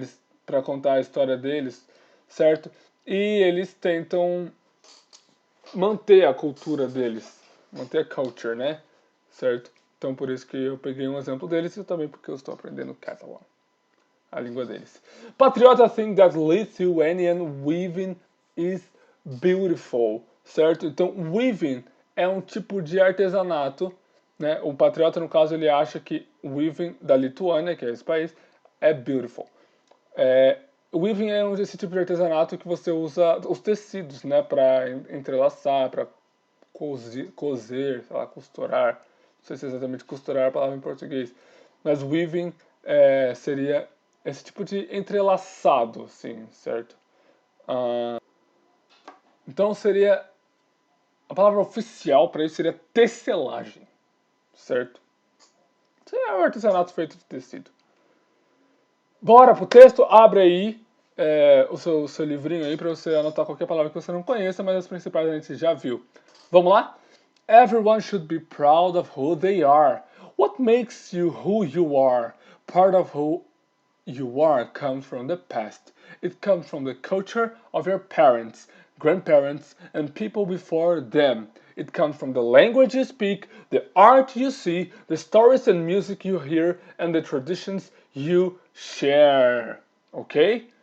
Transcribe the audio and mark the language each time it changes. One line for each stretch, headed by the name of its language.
Portuguese: Eles para contar a história deles, certo? E eles tentam manter a cultura deles, manter a culture, né? Certo? Então por isso que eu peguei um exemplo deles e também porque eu estou aprendendo catalão, a língua deles.
English: Patriota think that Lithuanian weaving is beautiful, certo?
Portuguese: Então weaving é um tipo de artesanato, né? O patriota no caso ele acha que weaving da Lituânia, que é esse país, é beautiful. Weaving é esse tipo de artesanato que você usa os tecidos, né, para entrelaçar, para cozer, sei lá, costurar. Não sei se é exatamente costurar a palavra em português, mas weaving seria esse tipo de entrelaçado, assim, certo? Então seria a palavra oficial para isso seria tecelagem, certo? Isso é um artesanato feito de tecido. Bora pro texto, abre aí o seu livrinho aí para você anotar qualquer palavra que você não conheça, mas as principais a gente já viu. Vamos lá?
English: Everyone should be proud of who they are. What makes you who you are? Part of who you are comes from the past. It comes from the culture of your parents, grandparents, and people before them. It comes from the language you speak, the art you see, the stories and music you hear, and the traditions you share. Okay?